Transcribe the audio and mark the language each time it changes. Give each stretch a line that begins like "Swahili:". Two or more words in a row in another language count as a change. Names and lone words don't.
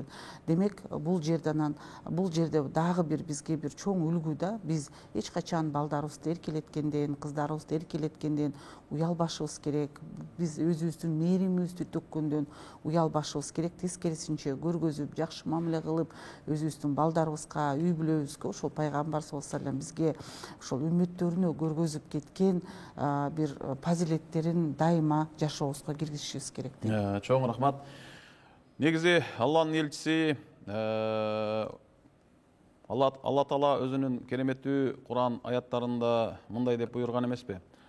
Kyrgyz: Демек бул жерде дагы бир бизге бир чоң үлгү да. Биз эч качан балдарыбызды эркелеткенден, кыздарыбызды эркелеткенден уялбашыбыз керек. Биз өзүбүздүн мээримибизди төккөндөн уялбашыбыз керек. Тескерисинче көргөзүп, жакшы мамиле кылып, өзүбүздүн балдарыбызга, үй бүлөбүзгө ошол пайгамбар
Arabic: صلى الله عليه وسلم
Kyrgyz: бизге ошол үммөттөрүнө көргөзүп кеткен бир фазилеттерин дайыма жашообузга киргизишибиз керек. Чоң рахмат. Негизи Алланын элчиси Алла Таала өзүнүн кереметтүү Куран аяттарында мындай деп буйруган эмеспи?